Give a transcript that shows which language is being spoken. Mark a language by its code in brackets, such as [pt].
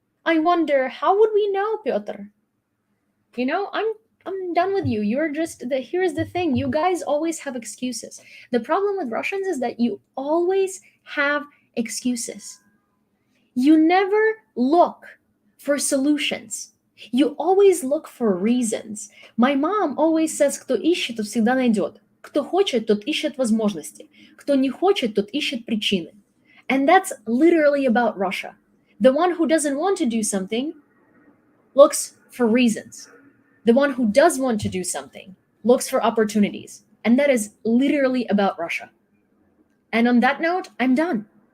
[en] I wonder, how would we know, Pyotr? I'm done with you. Here's the thing. You guys always have excuses. The problem with Russians is that you always have excuses. You never look for solutions. You always look for reasons. My mom always says, [ru] кто ищет, тот всегда найдет. Кто хочет, тот ищет возможности. Кто не хочет, тот ищет причины. [en] And that's literally about Russia. The one who doesn't want to do something looks for reasons. The one who does want to do something looks for opportunities. And that is literally about Russia. And on that note, I'm done.